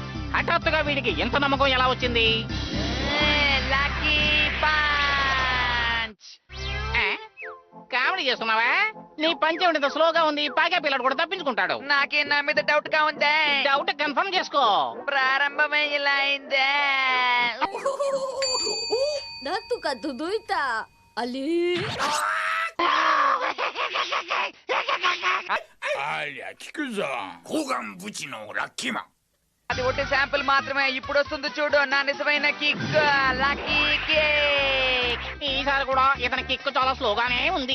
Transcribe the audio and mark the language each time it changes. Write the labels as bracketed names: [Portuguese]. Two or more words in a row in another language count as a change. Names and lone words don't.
[Telugu] హఠాత్తుగా వీడికి ఎంత నమ్మకం ఎలా వచ్చింది? [English] lucky punch. [Telugu] కామెడీ చేస్తున్నావా? నీ పంచ్ ఏమిటి స్లోగా ఉంది? పాకే పిల్లడు కూడా తప్పించుకుంటాడు. నాకే నా మీద డౌట్ గా ఉందే. [English] doubt confirm [Telugu] చేసుకో. ప్రారంభమే ఇలా అయిందే. [Japanese] なんとか届いた。あれ [Telugu] అది ఒకటి శాంపుల్ మాత్రమే. ఇప్పుడు వస్తుంది చూడు నా నిజమైన కిక్. [English] lucky cake. [Telugu] ఈసారి కూడా ఇతని కిక్ చాలా స్లోగానే ఉంది.